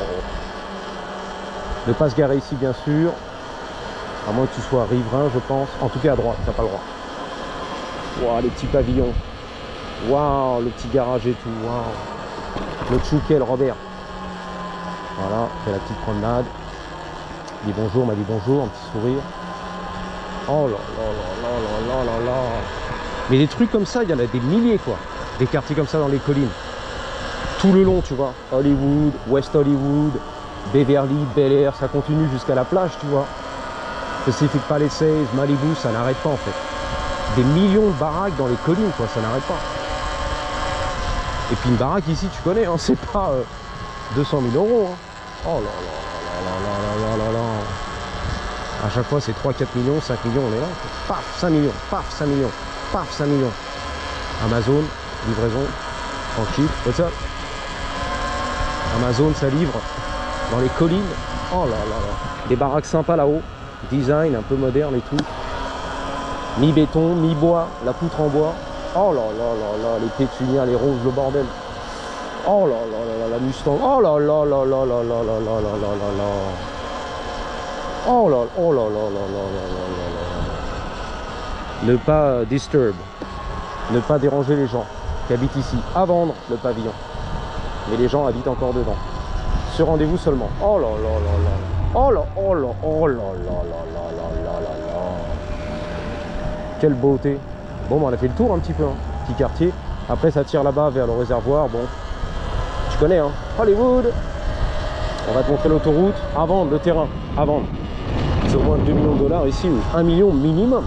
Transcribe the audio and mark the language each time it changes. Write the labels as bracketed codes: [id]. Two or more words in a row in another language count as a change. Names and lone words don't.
[fr] Ne pas se garer ici, bien sûr. À moins que tu sois riverain, je pense. En tout cas, à droite, t'as pas le droit. Waouh, les petits pavillons. Waouh, le petit garage et tout. Waouh. Le Tchoukel, Robert. Voilà, fait la petite promenade. Il dit bonjour, m'a dit bonjour, un petit sourire. Oh là là là là là là là. Mais des trucs comme ça, il y en a des milliers, quoi. Des quartiers comme ça dans les collines. Tout le long, tu vois. Hollywood, West Hollywood, Beverly, Bel Air, ça continue jusqu'à la plage, tu vois. Pacific Palisades, Malibu, ça n'arrête pas en fait. Des millions de baraques dans les collines, quoi, ça n'arrête pas. Et puis une baraque ici, tu connais, hein, c'est pas 200 000 euros. Hein. Oh là là là là là là là là. À chaque fois, c'est 3, 4 millions, 5 millions, on est là. Paf, 5 millions, paf, 5 millions, paf, 5 millions. Amazon, livraison, tranquille. [en] What's up? [fr] Amazon, ça livre dans les collines. Oh là là là. Des baraques sympas là-haut. Design un peu moderne et tout. Mi-béton, mi-bois, la poutre en bois. Oh là là là là, les pétunias, les roses, le bordel. Oh là là là là, la Mustang. Oh là là là là là là là là là là là. Oh là là là là là là là. Ne pas disturb. Ne pas déranger les gens qui habitent ici. À vendre le pavillon. Mais les gens habitent encore dedans. Ce rendez-vous seulement. Oh là là là là. Oh là, oh là, oh là là là là là là là. Quelle beauté. Bon, on a fait le tour un petit peu, hein. Petit quartier. Après, ça tire là-bas vers le réservoir. Bon, tu connais, hein. Hollywood. On va te montrer l'autoroute. À vendre, le terrain. À vendre. C'est au moins 2 millions de dollars ici, ou 1 million minimum.